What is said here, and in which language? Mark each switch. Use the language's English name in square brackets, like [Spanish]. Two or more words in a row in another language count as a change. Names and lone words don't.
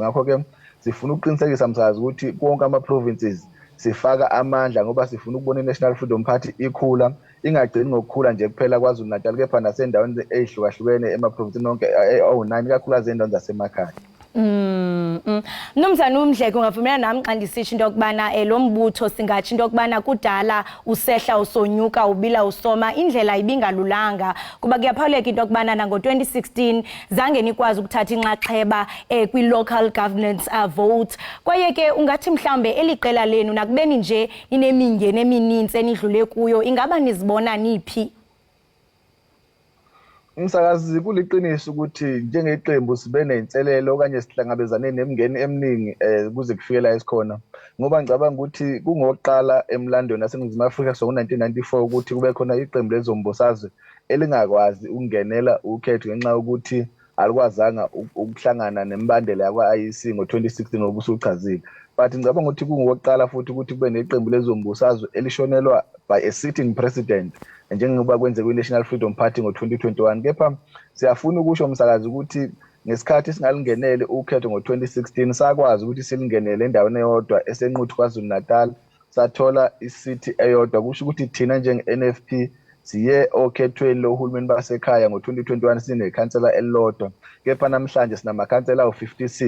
[Zulu] Ngakho-ke sifuna ukuqinisekisa msakazi ukuthi konke ama-provinces sifaka amandla ngoba sifuna ukubona i-National Freedom Party ikhula, ingagcini ngokukhula nje kuphela KwaZulu Natal kepha nasendaweni ey'hlukahlukene emaprovinsini onke awu-9 ikakhulukazi ey'ndaweni zasemakhaya. [Xhosa] Mnumzane uMdleko ungavumela nami xa ndisitsho into yokubana lo mbutho singatsho into yokubana kudala usehla usonyuka ubila usoma indlela ibingalulanga kuba kuyaphawuleka into yokubana nango-2016 zange nikwazi ukuthatha inxaxheba kwi- [English] local governance vote. [Xhosa] Kwaye ke ungathi mhlawumbe eli qela lenu nakubeni nje ninemingeni eminintsi enidlule kuyo ingaba nizibona niphi? [Zulu] Umsakazi kuliqiniso ukuthi njengeqembu sibe ney'nselelo okanye sihlangabezane nemingeni eminingi kuze kufikela esikhona, ngoba ngicabanga ukuthi kungokuqala emlandweni waseNingizimu Afrika ngo-1994 ukuthi kube khona iqembu lezombusazwe elingakwazi ukungenela ukhetho ngenxa yokuthi alikwazanga ukuhlangana nemibandela yakwa-IEC ngo-2016 ngoba usuchazile. But ngicabanga ukuthi kungokuqala futhi ukuthi kube neqembu lezombusazwe elishonelwa [English] by a sitting president [Zulu] njengoba kwenzeka kwi-National Freedom Party ngo-2021. Kepha siyafuna ukusho msakazi ukuthi ngesikhathi singalingenele ukhetho ngo-2016 sakwazi ukuthi silingenele endaweni eyodwa esenquthu KwaZulu Natal, sathola isithi eyodwa. Kusho ukuthi thina njenge-NFP siye okhethweni lohulumeni basekhaya ngo-2021 sinekhansela elilodwa, kepha namhlanje sinamakhansela awu-56.